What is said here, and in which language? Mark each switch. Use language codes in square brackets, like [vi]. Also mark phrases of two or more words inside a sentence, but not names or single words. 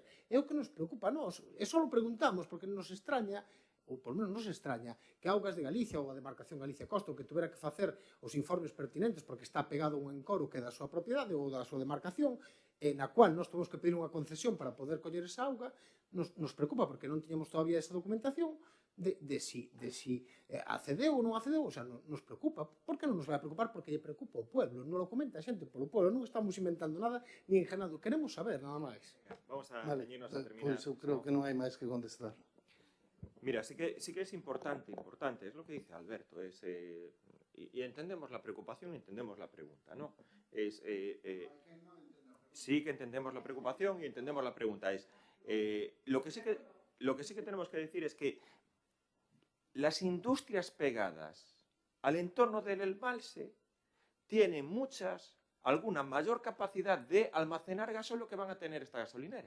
[gl] É o que nos preocupa a nós. E só lo preguntamos porque nos extraña, ou por menos nos extraña, que Augas de Galicia ou a demarcación Galicia Costa que tuvera que facer os informes pertinentes porque está pegado a un encoro que é da súa propiedade ou da súa demarcación, na cual nós temos que pedir unha concesión para poder coller esa auga, nos preocupa porque non tiñamos todavía esa documentación, de si accedeu ou non accedeu, [es] o sea, [gl] nos preocupa. Por que non nos vai a preocupar? Porque lle preocupa o pueblo, non lo comenta a xente polo pueblo, non estamos inventando nada, ni engenando, queremos saber nada máis. [es] Vamos a [gl] Vale, [es] ceñirnos a terminar. [gl] pois eu creo que non hai máis que contestar. [es] Mira, sí que es importante, es lo que dice Alberto, y entendemos la preocupación, entendemos la pregunta, ¿no? Sí que entendemos la preocupación y entendemos la pregunta. Lo que sí que tenemos que decir es que las industrias pegadas al entorno del embalse tienen alguna mayor capacidad de almacenar gasóleo que van a tener esta gasolinera.